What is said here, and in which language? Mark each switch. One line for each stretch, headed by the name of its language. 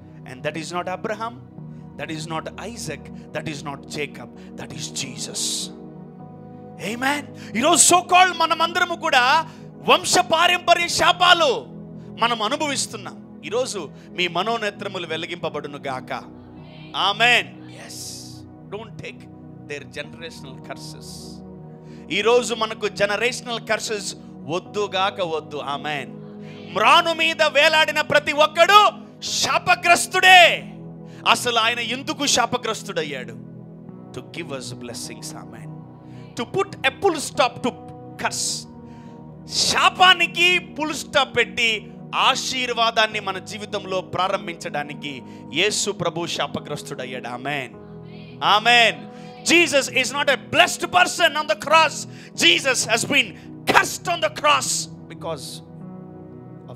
English: And that is not Abraham, that is not Isaac, that is not Jacob, that is Jesus.
Telugu: ఆమేన్. ఈరోజు so called మనమందరము కూడా వంశ పారంపర్య శాపాలు మనం అనుభవిస్తున్నాం. ఈరోజు మీ మనోనేత్రములు వెలిగింపబడును గాక. ఆమేన్. yes.
English: don't take their generational curses.
Telugu: ఈరోజు మనకు జనరేషనల్ కర్సెస్ వద్దుగాక వద్దు. ఆమేన్. మ్రాను మీద వేలాడిన ప్రతి ఒక్కడు శాపగ్రస్తుడే. అసలు ఆయన ఎందుకు శాపగ్రస్తుడయ్యాడు?
English: To give us blessings.
Telugu: Amen.
English: To put a full stop to curse.
Telugu: శాపానికి ఫుల్ స్టాప్ పెట్టి ఆశీర్వాదాన్ని మన జీవితంలో ప్రారంభించడానికి యేసు ప్రభు శాపగ్రస్తుడయ్యాడు. ఆమేన్. ఆమేన్.
English: Jesus is not a blessed person on the cross. Jesus has been cursed on the cross because of